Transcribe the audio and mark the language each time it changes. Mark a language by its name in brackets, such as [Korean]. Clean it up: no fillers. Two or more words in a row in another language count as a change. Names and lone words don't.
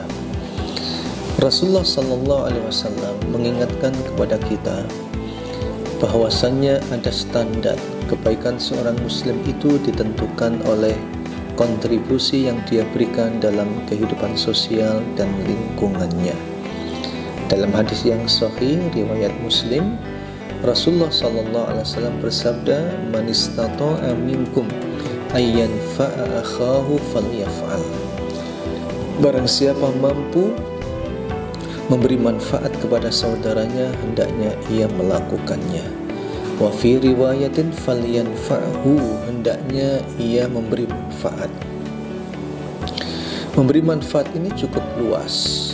[Indonesian] Rasulullah [Arabic] صلى الله عليه وسلم [Indonesian] mengingatkan kepada kita bahwasannya ada standar kebaikan seorang muslim itu ditentukan oleh kontribusi yang dia berikan dalam kehidupan sosial dan lingkungannya. Dalam hadis yang sahih riwayat Muslim, Rasulullah [Arabic] صلى الله عليه وسلم [Indonesian] bersabda, [Arabic] "من استطاع منكم أن ينفع أخاه فليفعل." [Indonesian] Barang siapa mampu memberi manfaat kepada saudaranya, hendaknya ia melakukannya. [Arabic] وفي رواية فلينفعه, [Indonesian] hendaknya ia memberi manfaat. Memberi manfaat ini cukup luas.